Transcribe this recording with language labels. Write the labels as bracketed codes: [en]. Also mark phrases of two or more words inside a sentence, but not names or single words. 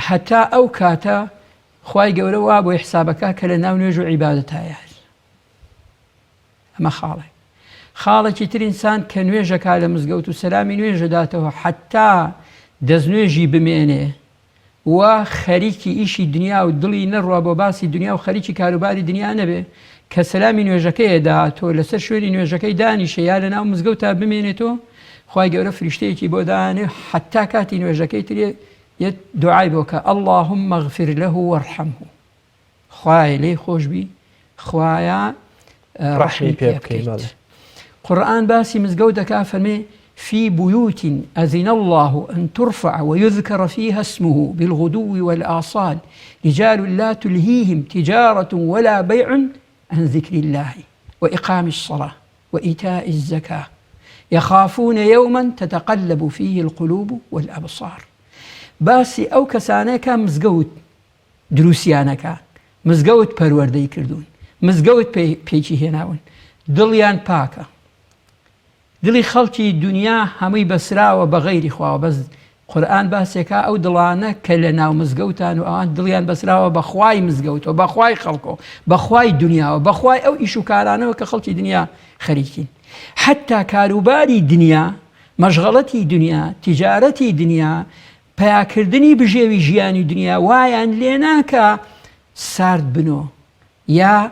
[ckb] هەتا ئەو کاتە خوای گەورە وا بۆی حسابەکە کە لە ناو نوێژ و عیبادەتایە ئەمە خاڵێکی تر ئینسان کە نوێژەکە لە مزگەوت و سەلامی نوێژەداتەوە حتا دەستنوێژی بمێنێ و خەریکی ئیشی دنیا و دڵی نەڕوا بۆ باسی دنیا و خەریکی کاروباری دنیا نەبێ کە سەلامی نوێژەکەی داهاتۆ لەسەر شوێنی نوێژەکەی دانیشە یا لە ناو مزگەوتە بمێنێتەوە خوای گەورە فریشتەیەکی بۆ دانێ حتا کاتی نوێژەکەی ترێ یەک دوعای بۆ کە [ar] اللهم اغفر له وارحمه [ckb] خوای لێی خۆشبی خوایە ڕەحمی پێ بکەیت قورآن باسی مزگەوت دەکا فەرمێ [ar] في بيوت أذن الله أن ترفع ويذكر فيها اسمه بالغدو والآصال رجال لا تلهيهم تجارة ولا بيع عن ذكر الله وإقام الصلاة وإيتاء الزكاة يخافون يوما تتقلب فيه القلوب والأبصار [ckb] باسي أو كسانك مزقوت دروسيانك مزقوت پروردەی کردوون مزقوت پێیچی هێناون دڵیان پاکە دڵی خەڵکی دنیا هەمووی بەسراوە بە غەیری خواوە بەس قورئان باسێکا ئەو دڵانە کە لە ناو مزگەوتان و ئەوان دڵیان بەسراوە بەخوای مزگەوتەوە بەخوای خەڵکۆ بەخوای دنیاوە بەخوای ئەو ئیش و کارانەوە کە خەڵکی دنیا خەریکین حتا کاروباری دنیا مەشغەڵەتی دنیا تیجارەتی دنیا پیاکردنی بژێوی ژیانی دنیا وایان لێ ناکە سارد بنۆ یا